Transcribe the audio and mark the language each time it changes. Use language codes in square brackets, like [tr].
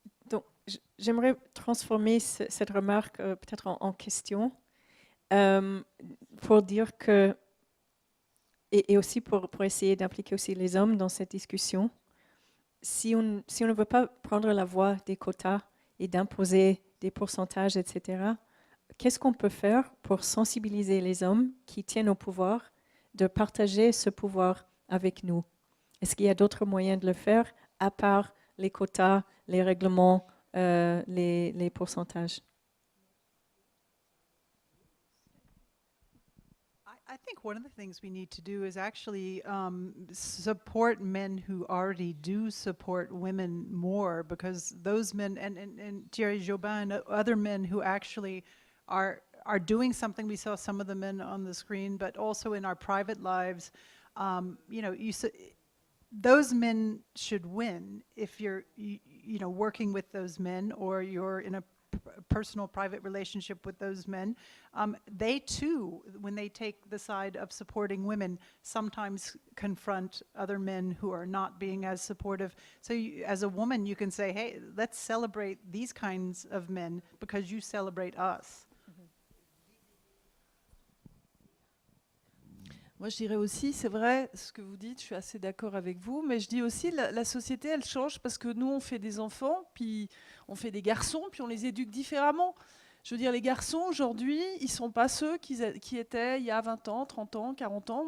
[fr] Donc, j'aimerais transformer cette remarque peut-être en question pour dire que, et aussi pour essayer d'impliquer aussi les hommes dans cette discussion, si on ne veut pas prendre la voie des quotas et d'imposer des pourcentages, etc., qu'est-ce qu'on peut faire pour sensibiliser les hommes qui tiennent au pouvoir de partager ce pouvoir avec nous? Est-ce qu'il y a d'autres moyens de le faire à part les quotas, les règlements, les pourcentages? [en] I think one of the things we need to do is actually support men who already do support women more, because those men, and Thierry Jobin and other men who actually are doing something. We saw some of the men on the screen, but also in our private lives. You know, those men should win if you're, you know, working with those men, or you're in a personal, private relationship with those men. They too, when they take the side of supporting women, sometimes confront other men who are not being as supportive. So as a woman, you can say, hey, let's celebrate these kinds of men because you celebrate us. [fr] Moi, je dirais aussi, c'est vrai, ce que vous dites, je suis assez d'accord avec vous, mais je dis aussi, la société, elle change parce que nous, on fait des enfants, puis on fait des garçons, puis on les éduque différemment. Je veux dire, les garçons, aujourd'hui, ils ne sont pas ceux qui étaient il y a 20 ans, 30 ans, 40 ans.